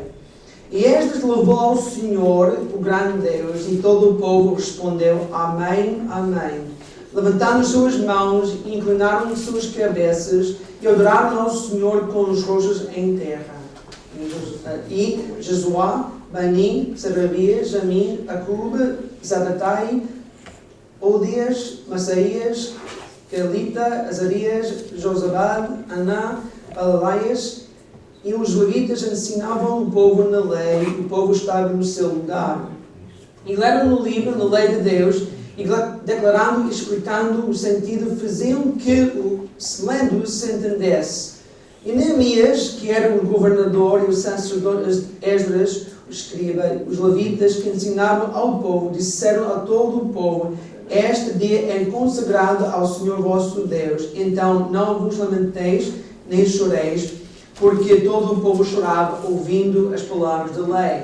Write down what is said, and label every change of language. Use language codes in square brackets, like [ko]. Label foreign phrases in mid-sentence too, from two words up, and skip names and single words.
[pt] E Esdras louvou ao Senhor, o grande Deus, e todo o povo respondeu, Amém, Amém. Levantando suas mãos, inclinaram suas cabeças, e adoraram ao Senhor com os rostos em terra. E Jesuá, Bani, Serabias, Jamim, Acube, Zabatai, Odias, Masaías, Kelita, Azarias, Josabad, Aná, Alalaias, e os levitas ensinavam o povo na lei, e o povo estava no seu lugar. E leram no livro, na lei de Deus, e declarando e explicando o sentido, faziam que, lendo, se entendesse. E Neemias, que era o governador, e o sacerdote Esdras, o escriba, os levitas que ensinavam ao povo, disseram a todo o povo, este dia é consagrado ao Senhor vosso Deus, então não vos lamenteis, nem choreis, porque todo o povo chorava, ouvindo as palavras da lei.